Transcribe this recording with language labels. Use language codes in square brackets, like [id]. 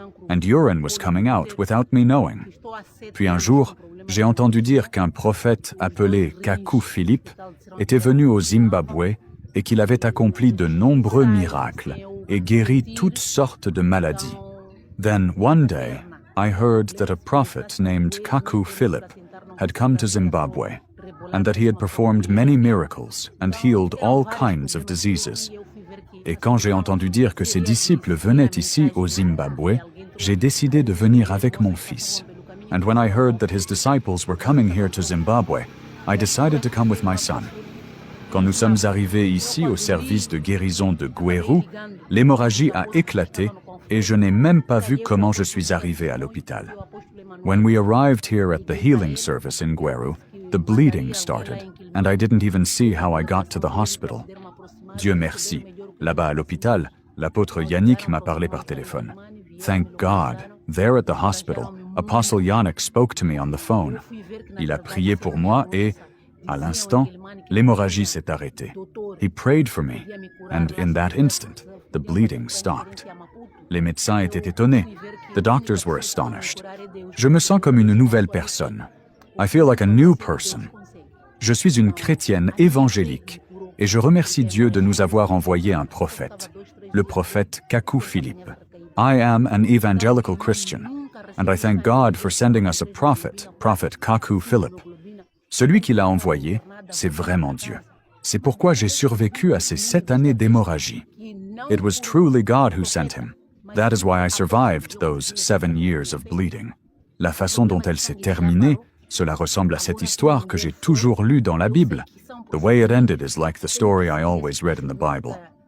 [en] And urine was coming out without me knowing. [fr] Puis un jour, j'ai entendu dire qu'un prophète appelé Kaku Philippe était venu au Zimbabwe et qu'il avait accompli de nombreux miracles et guéri toutes sortes de maladies. [en] Then one day, I heard that a prophet named Kaku Philip had come to Zimbabwe and that he had performed many miracles and healed all kinds of diseases. [fr] Et quand j'ai entendu dire que ses disciples venaient ici au Zimbabwe, j'ai décidé de venir avec mon fils. [en] And when I heard that his disciples were coming here to Zimbabwe, I decided to come with my son. [fr] Quand nous sommes arrivés ici au service de guérison de Gweru, l'hémorragie a éclaté et je n'ai même pas vu comment je suis arrivé à l'hôpital. [en] When we arrived here at the healing service in Gweru, the bleeding started, and I didn't even see how I got to the hospital. [fr] Dieu merci. Là-bas à l'hôpital, l'apôtre Yannick m'a parlé par téléphone. [en] Thank God, there at the hospital, Apostle Yannick spoke to me on the phone. [fr] Il a prié pour moi et, à l'instant, l'hémorragie s'est arrêtée. [en] He prayed for me, and in that instant, the bleeding stopped. [fr] Les médecins étaient étonnés. [en] The doctors were astonished. [fr] Je me sens comme une nouvelle personne. [en] I feel like a new person. [fr] Je suis une chrétienne évangélique et je remercie Dieu de nous avoir envoyé un prophète, le prophète Kaku Philippe. [en] I am an evangelical Christian, and I thank God for sending us a prophet, Prophet Kaku Philip. [fr] Celui qui l'a envoyé, c'est vraiment Dieu. C'est pourquoi j'ai survécu à ces 7 années d'hémorragie. [en] It was truly God who sent him. That is why I survived those 7 years of bleeding. [fr] La façon dont elle s'est terminée, cela ressemble à cette histoire que j'ai toujours lue dans la Bible. [en] The way it ended is like the story I always read in the Bible.